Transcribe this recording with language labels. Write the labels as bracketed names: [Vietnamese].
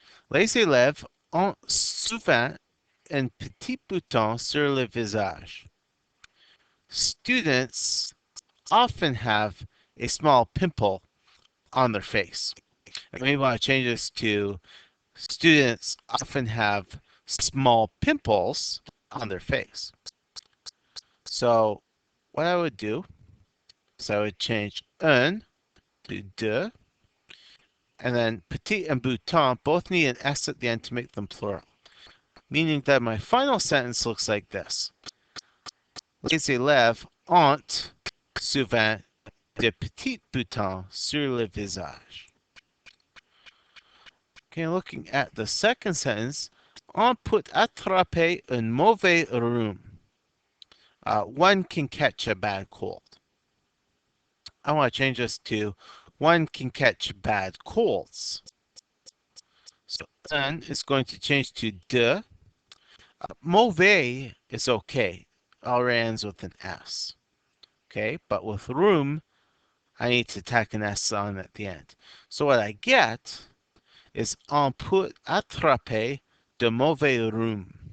[French] Les élèves ont souvent un petit bouton sur le visage. [English] Students often have a small pimple on their face. And we want to change this to students often have small pimples on their face. So what I would do is I would change un to de, and then petit and bouton both need an S at the end to make them plural, meaning that my final sentence looks like this. [French] Les élèves ont souvent de petits boutons sur le visage. [English] Okay, looking at the second sentence, [French] on peut attraper un mauvais rhume. [English] One can catch a bad cold. I want to change this to one can catch bad colds. So un is going to change to de. Mauvais is okay. Already ends with an S. Okay, but with rhume, I need to tack an S on at the end. So what I get is [French] on peut attraper de mauvais rhume.